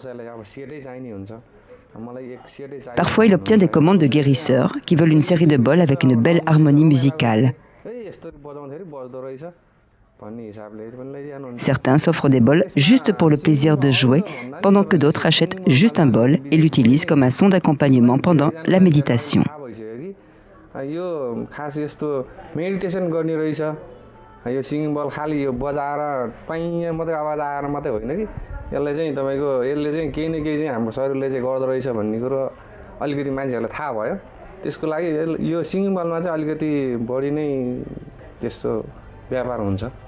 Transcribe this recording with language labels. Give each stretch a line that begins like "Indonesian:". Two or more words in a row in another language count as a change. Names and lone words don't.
French: Parfois, il obtient des commandes de guérisseurs qui veulent une série de bols avec une belle harmonie musicale. Certains s'offrent des bols juste pour le plaisir de jouer, pendant que d'autres achètent juste un bol et l'utilisent comme un son d'accompagnement pendant la méditation.
Nepali: यो
English: singing bowl
Nepali: खाली यो बजाएर पाइँ मात्रै आवाज आएर मात्रै होइन कि यसले चाहिँ तपाईको यसले चाहिँ केही न केही चाहिँ हाम्रो शरीरले चाहिँ गर्दो रहेछ भन्ने कुरो अलिकति मान्छेहरूलाई थाहा भयो त्यसको लागि यो
English: singing bowl-मा
Nepali: चाहिँ अलिकति बढी नै त्यस्तो व्यापार हुन्छ